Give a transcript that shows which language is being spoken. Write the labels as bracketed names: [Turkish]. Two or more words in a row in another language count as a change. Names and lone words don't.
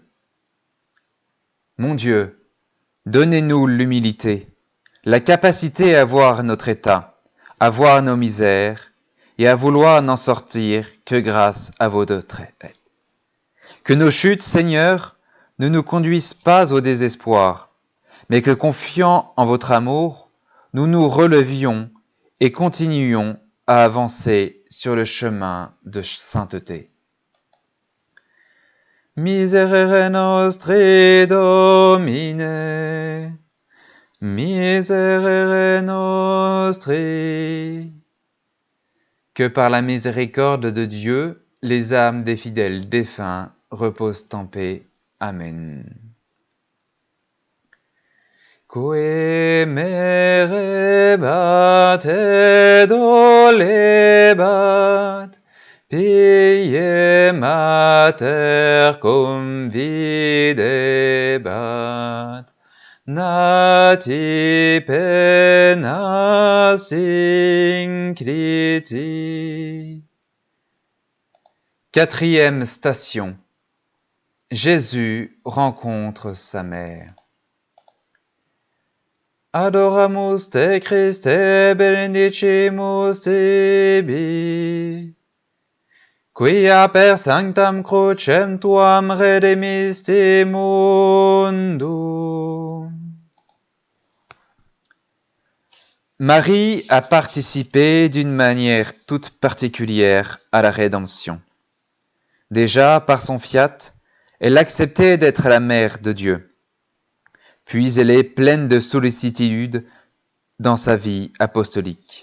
[French] Mon Dieu, donnez-nous l'humilité, la capacité à voir notre état, à voir nos misères et à vouloir n'en sortir que grâce à votre aide. Que nos chutes, Seigneur, ne nous conduisent pas au désespoir, mais que, confiant en votre amour, nous nous relevions et continuions à avancer sur le chemin de sainteté. [Latin] Miserere nostri Domine, miserere nostri. [French] Que par la miséricorde de Dieu, les âmes des fidèles défunts reposent en paix. Amen. [Latin] Quae merebat et dolebat, pie mater convidebat, nati penas incliti. [French] Quatrième station. Jésus rencontre sa mère. [Latin] Adoramus te Christe benedicimus tibi, quia per sanctam crucem tuam redemiste mundum. [French] Marie a participé d'une manière toute particulière à la rédemption. Déjà, par son fiat, elle acceptait d'être la mère de Dieu. Puis elle est pleine de sollicitude dans sa vie apostolique.